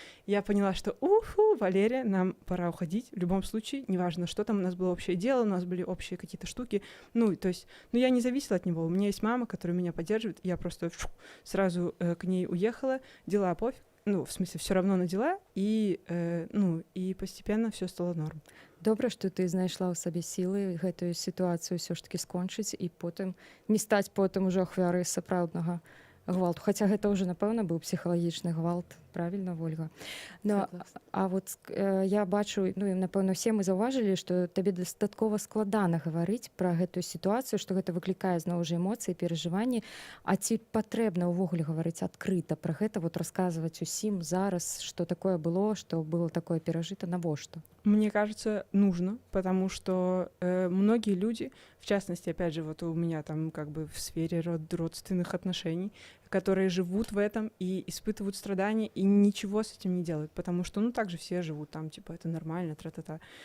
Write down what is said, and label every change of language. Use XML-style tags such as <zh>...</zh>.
<ru>Я поняла, что, Валерия, нам пора уходить. В любом случае, неважно, что там, у нас было общее дело, у нас были общие какие-то штуки. То есть, я не зависела от него. У меня есть мама, которая меня поддерживает, и я просто сразу к ней уехала, дела пофиг. В смысле, все равно на дела, и постепенно все стало норм.</ru> <be>Добра, што ты знайшла ў сабе сілы гэтую сітуацыю ўсё ж такі скончыць і потым не стаць потым ужо ахвярай сапраўднага гвалту. Хаця гэта ўжо, напэўна, быў псіхалагічны гвалт, правільна, Вольга? А вот я бачу, і, напэўна, усе мы заўважылі, што табе дастаткова складана гаварыць пра гэтую сітуацыю, што гэта выклікае зноў жа эмоцыі, перажыванні. А ці патрэбна ўвогуле гаварыць адкрыта пра гэта, вот расказваць усім зараз, што такое было, што было такое перажыта, навошта?</be> <ru>Мне кажется, нужно, потому что многие люди, в частности, опять же, вот у меня там как бы в сфере родственных отношений, которые живут в этом и испытывают страдания, и ничего с этим не делают, потому что, ну, так же все живут, там, типа, это нормально, тра-та-та.</ru>